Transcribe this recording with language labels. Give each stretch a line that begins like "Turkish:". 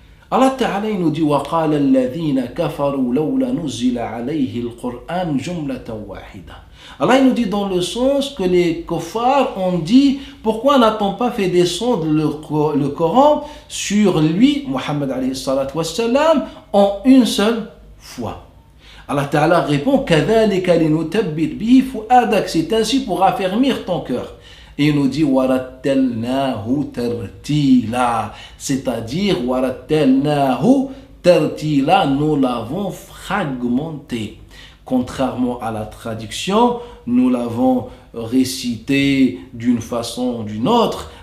French: Allah Ta'ala, il nous dit
Arabic: وَقَالَ الَّذِينَ كَفَرُوا لَوْلَا نُزِّلَ عَلَيْهِ الْقُرْآنُ جُمْلَةً وَاحِدَةً.
French: Allah, il nous dit dans le sens que les kuffars ont dit pourquoi n'a-t-on pas fait descendre le Coran sur lui, Muhammad alayhi salatu wassalam, en une seule fois. Allah Ta'ala répond
Arabic: كَذَلِكَ لِنُثَبِّتَ بِهِ فُؤَادَكَ.
French: C'est ainsi pour affermir ton cœur. Et il nous dit
Arabic: warattalnahu tartila,
French: c'est-à-dire warattalnahu tartila, nous l'avons fragmenté. Contrairement à la traduction, nous l'avons récité d'une façon ou d'une autre.